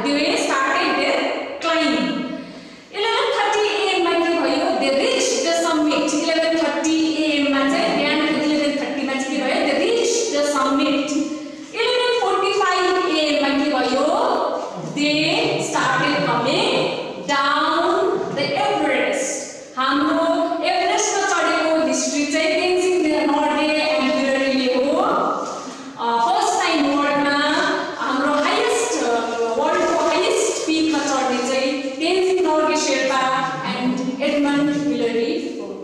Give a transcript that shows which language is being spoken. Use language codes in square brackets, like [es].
[en] They started their climb. 11:30 AM [ne] मा के भयो [en] they reached the summit. [ne] 11:30 AM मा चाहिँ बिहानको 11:30 मा चाहिँ के भयो [en] they reached the summit. 11:45 AM [ne] मा के भयो [en] they started coming down the Everest. [ne] हाम्रो एभरेस्टमा चढेको हिस्ट्री चाहिँ तेन्जिङ नोर्गे एन्ड हिलरीले हो। फर्स्ट टाइम वर्ल्डमा हाम्रो वर्ल्डको हाइएस्ट पिकमा चढ्ने चाहिँ Tenzing Norgay Sherpa and Edmund Hillary हो।